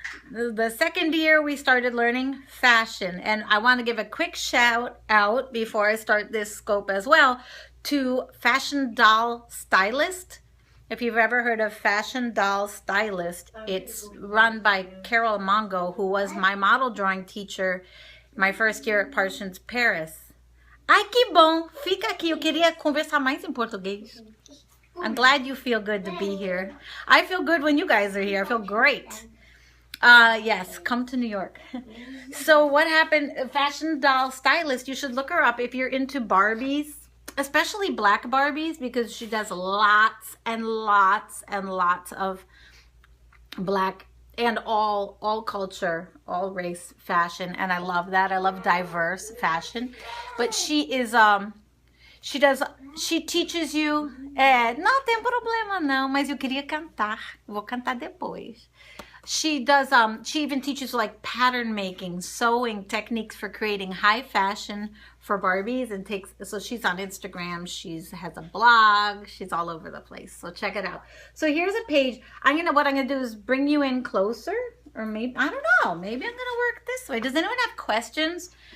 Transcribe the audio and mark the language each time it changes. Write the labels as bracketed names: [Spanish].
[English] The second year we started learning fashion, and I want to give a quick shout out before I start this scope as well to Fashion Doll Stylist. If you've ever heard of Fashion Doll Stylist, it's run by Carol Mongo, who was my model drawing teacher my first year at Parsons, Paris. [Portuguese] Ai, que bom! Fica aqui, eu queria conversar mais em português. [English] I'm glad you feel good to be here. I feel good when you guys are here. I feel great. Yes, come to New York. So what happened, Fashion Doll Stylist, you should look her up if you're into Barbies, especially black Barbies, because she does lots and lots and lots of black and all culture, all race fashion, and I love that. I love diverse fashion. But she is she teaches you, [Portuguese] não tem problema não, mas eu queria cantar. Vou cantar depois. [English] She does, she even teaches like pattern making, sewing techniques for creating high fashion for Barbies, and so she's on Instagram, has a blog, she's all over the place. So check it out. So here's a page. What I'm gonna do is bring you in closer, or maybe, I don't know, maybe I'm gonna work this way. Does anyone have questions?